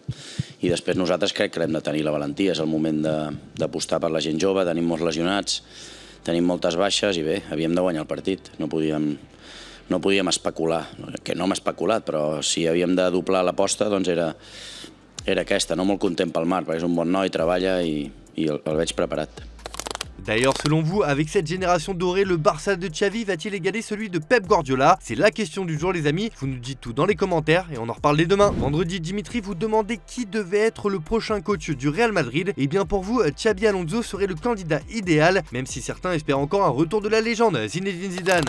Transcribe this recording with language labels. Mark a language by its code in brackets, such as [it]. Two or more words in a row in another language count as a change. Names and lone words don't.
[ca] I després nosaltres crec que hem de tenir la valentia, és el moment d'apostar per la gent jove, tenim molts lesionats, tenim moltes baixes i bé, havíem de guanyar el partit, no podíem especular, que no hem especulat, però si havíem de doblar l'aposta, doncs era aquesta, no molt content pel Marc, perquè és un bon noi, treballa i el veig preparat. [fr] D'ailleurs, selon vous, avec cette génération dorée, le Barça de Xavi va-t-il égaler celui de Pep Guardiola? C'est la question du jour les amis, vous nous dites tout dans les commentaires et on en reparle dès demain. Vendredi, Dimitri vous demandait qui devait être le prochain coach du Real Madrid. Et bien pour vous, Xabi Alonso serait le candidat idéal, même si certains espèrent encore un retour de la légende, Zinedine Zidane.